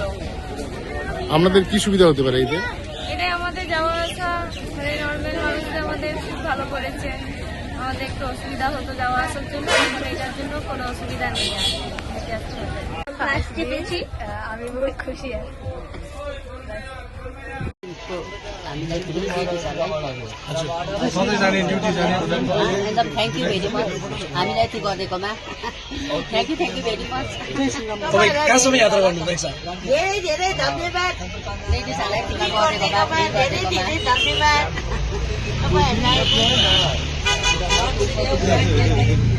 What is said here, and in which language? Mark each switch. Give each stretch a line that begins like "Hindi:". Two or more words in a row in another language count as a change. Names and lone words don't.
Bangla: আপনাদের কি সুবিধা হতে পারে এতে? এটাই আমাদের যাওয়া আসা, মানে নর্মাল মানুষদের আমাদের খুব ভালো করেছে। আমাদের একটু অসুবিধা হতো যাওয়া আসার জন্য, এখন এটার জন্য কোনো অসুবিধা নেই আর ফার্স্টে পেয়েছি, আমি বহুত খুশি আর
Nepali: एकदम
English: thank you very much
Nepali: हामीलाई यति गरिदिएकोमा
English: thank you very much
Nepali: तपाईँ कहाँसम्म यात्रा गर्नुहुँदैछ? धेरै धेरै धन्यवाद लेडिजहरूलाई यति गरिदिएकोमा धेरै धेरै धन्यवाद तपाईँहरूलाई